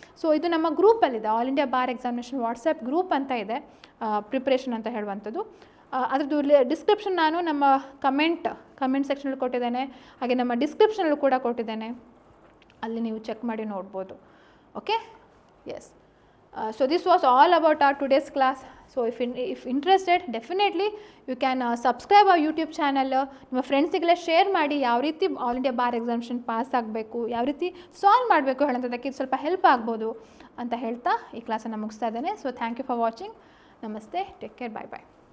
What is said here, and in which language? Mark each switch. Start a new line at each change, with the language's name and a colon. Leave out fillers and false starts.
Kannada: So ಇದು ನಮ್ಮ ಗ್ರೂಪಲ್ಲಿದೆ, all India bar examination WhatsApp group ಅಂತ ಇದೆ, ಪ್ರಿಪ್ರೇಷನ್ ಅಂತ ಹೇಳುವಂಥದ್ದು. ಅದರದ್ದು ಡಿಸ್ಕ್ರಿಪ್ಷನ್ ನಾನು ನಮ್ಮ ಕಮೆಂಟ್ ಸೆಕ್ಷನಲ್ಲಿ ಕೊಟ್ಟಿದ್ದೇನೆ, ಹಾಗೆ ನಮ್ಮ ಡಿಸ್ಕ್ರಿಪ್ಷನಲ್ಲೂ ಕೂಡ ಕೊಟ್ಟಿದ್ದೇನೆ, ಅಲ್ಲಿ ನೀವು ಚೆಕ್ ಮಾಡಿ ನೋಡ್ಬೋದು.
English: Okay, yes. So this was all about our today's class. So if interested, definitely you can subscribe our YouTube channel.
Kannada: ನಿಮ್ಮ ಫ್ರೆಂಡ್ಸಿಗೆಲ್ಲ ಶೇರ್ ಮಾಡಿ, ಯಾವ ರೀತಿ all India bar examination pass ಆಗಬೇಕು, ಯಾವ ರೀತಿ ಸಾಲ್ವ್ ಮಾಡಬೇಕು ಹೇಳೋಂಥದ್ದಕ್ಕೆ ಸ್ವಲ್ಪ ಹೆಲ್ಪ್ ಆಗ್ಬೋದು ಅಂತ ಹೇಳ್ತಾ ಈ ಕ್ಲಾಸನ್ನು ಮುಗಿಸ್ತಾ ಇದ್ದೇನೆ.
English: So thank you for watching.
Kannada: ನಮಸ್ತೆ,
English: Take care, bye bye.